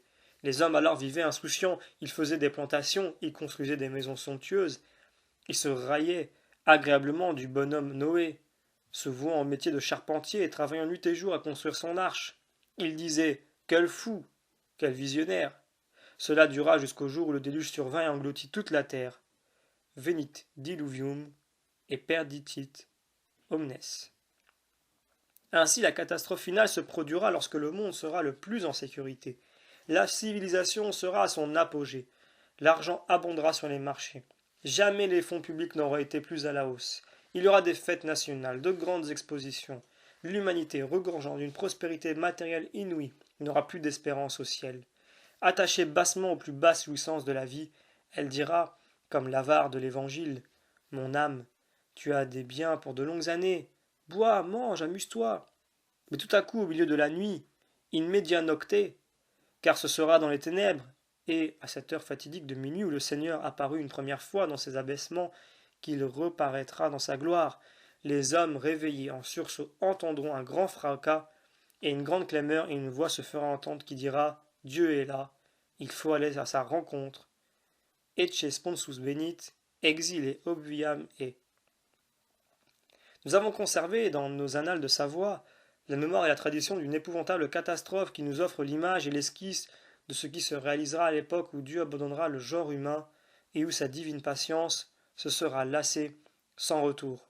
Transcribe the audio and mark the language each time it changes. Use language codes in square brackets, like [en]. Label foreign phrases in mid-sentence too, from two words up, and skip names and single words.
[fr] Les hommes alors vivaient insouciants, ils faisaient des plantations, ils construisaient des maisons somptueuses, ils se raillaient agréablement du bonhomme Noé, se vouant au métier de charpentier et travaillant nuit et jour à construire son arche. Ils disaient « Quel fou, quel visionnaire !» Cela dura jusqu'au jour où le déluge survint et engloutit toute la terre. [la] Venit diluvium et perditit omnes. [fr] Ainsi la catastrophe finale se produira lorsque le monde sera le plus en sécurité. La civilisation sera à son apogée. L'argent abondera sur les marchés. Jamais les fonds publics n'auraient été plus à la hausse. Il y aura des fêtes nationales, de grandes expositions. L'humanité, regorgeant d'une prospérité matérielle inouïe, n'aura plus d'espérance au ciel. Attachée bassement aux plus basses jouissances de la vie, elle dira, comme l'avare de l'Évangile, « Mon âme, tu as des biens pour de longues années. Bois, mange, amuse-toi. » Mais tout à coup, au milieu de la nuit, [la] in media nocte, [fr] car ce sera dans les ténèbres, et à cette heure fatidique de minuit où le Seigneur apparut une première fois dans ses abaissements, qu'il reparaîtra dans sa gloire, les hommes réveillés en sursaut entendront un grand fracas et une grande clameur, et une voix se fera entendre qui dira « Dieu est là, il faut aller à sa rencontre. [la] Ecce sponsus venit, exile obviam et. [fr] » Nous avons conservé dans nos annales de Savoie la mémoire et la tradition d'une épouvantable catastrophe qui nous offre l'image et l'esquisse de ce qui se réalisera à l'époque où Dieu abandonnera le genre humain et où sa divine patience se sera lassée sans retour.